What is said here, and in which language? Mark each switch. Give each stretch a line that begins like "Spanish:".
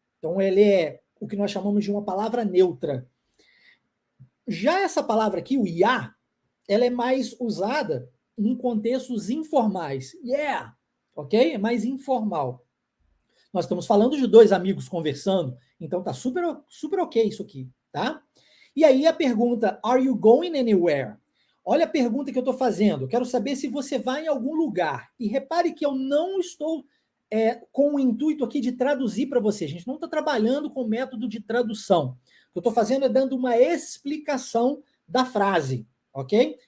Portuguese: Então, ele é o que nós chamamos de uma palavra neutra. Já essa palavra aqui, o ya, ela é mais usada em contextos informais. Yeah, ok? É mais informal. Nós estamos falando de dois amigos conversando, então tá super, super ok isso aqui, tá? E aí a pergunta,
English: are you going anywhere?
Portuguese: Olha a pergunta que eu estou fazendo. Eu quero saber se você vai em algum lugar. E repare que eu não estou com o intuito aqui de traduzir para você. A gente não está trabalhando com método de tradução. O que eu estou fazendo é dando uma explicação da frase, ok?